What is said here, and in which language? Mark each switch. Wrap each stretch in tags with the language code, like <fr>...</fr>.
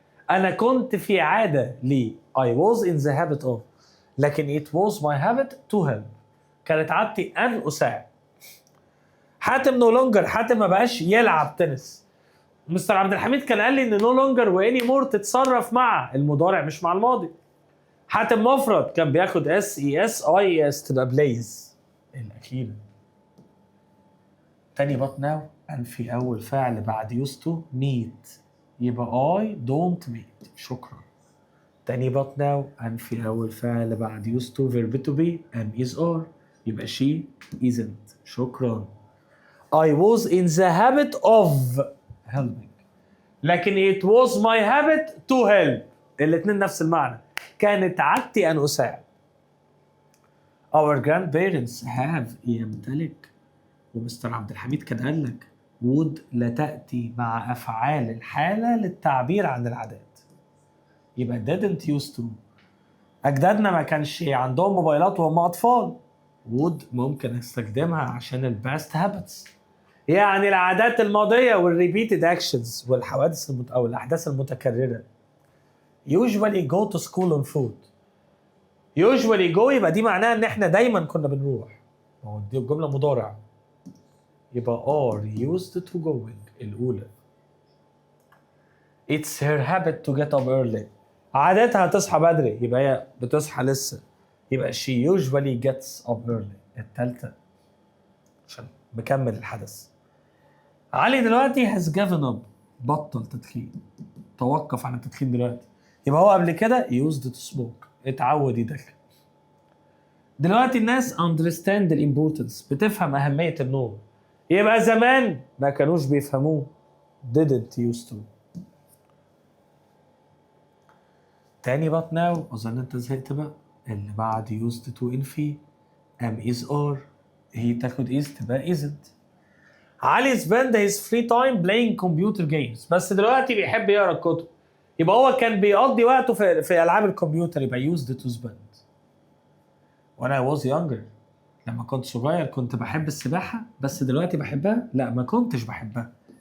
<ar>أنا كنت في عادة لي</ar> <en>I was in the habit of</en> <ar>لكن</ar> <en>it was my habit to help.</en> <ar>كانت عادتي أن أساعد. حاتم</ar> <en>no longer</en> <ar>حاتم ما بقاش يلعب تنس. مستر عبد الحميد كان قال لي إن no longer و anymore تتصرف مع المضارع مش مع الماضي. حاتم مفرد كان بياخد SES تبقى plays الأخيرة. تاني</ar> <en>but now</en> <ar>أنفي أول فعل بعد</ar> <en>used to meet</en> <ar>يبقى</ar> <en>I don't meet.</en> <ar>شكرا. تاني</ar> <en>but now</en> <ar>أنفي أول فعل بعد</ar> <en>used to verb to be am is are</en> <ar>يبقى</ar> <en>she isn't.</en> <ar>شكرا.</ar> <en>I was in the habit of helping</en> <ar>لكن</ar> <en>it was my habit to help.</en> <ar>الاتنين نفس المعنى. كانت عادتي أن أساعد.</ar> <en>Our grandparents have</en> <ar>يمتلك ومستر عبد الحميد كان قال لك would لا تأتي مع أفعال الحالة للتعبير عن العادات. يبقى</ar> <en>didn't used to.</en> <ar>أجدادنا ما كانش عندهم موبايلات وهم أطفال. would ممكن استخدمها عشان الباست habits يعني العادات الماضية وال</ar> <en>repeated actions</en> <ar>والحوادث أو الأحداث المتكررة.</ar> <en>usually go to school on foot. usually go</en> <ar>يبقى دي معناها إن إحنا دايما كنا بنروح. دي الجملة مضارع. يبقى</ar> <en>are used to going</en> <ar>الأولى.</ar> <en>It's her habit to get up early.</en> <ar>عادتها تصحى بدري يبقى هي بتصحى لسه. يبقى</ar> <en>she usually gets up early</en> <ar>التالتة عشان بكمل الحدث. علي دلوقتي</ar> <en>has given up</en> <ar>بطل تدخين. توقف عن التدخين دلوقتي. يبقى هو قبل كده</ar> <en>used to smoke</en> <ar>اتعود يدخن. دلوقتي الناس</ar> <en>understand the importance</en> <ar>بتفهم أهمية النوم. يبقى زمان ما كانوش بيفهموه</ar> <en>didn't used to.</en> <ar>تاني</ar> <en>but now</en> <ar>أظن أنت زهقت بقى. اللي بعد</ar> <en>used to</en> <ar>انفي am is are هي تاخد is تبقى isn't. علي</ar> <en>spend his free time playing computer games</en> <ar>بس دلوقتي بيحب يقرا الكتب. يبقى هو كان بيقضي وقته في ألعاب الكمبيوتر يبقى</ar> <en>used to spend. When I was younger</en> <ar>لما كنت صغير كنت بحب السباحة بس دلوقتي بحبها؟ لا ما كنتش بحبها.</ar>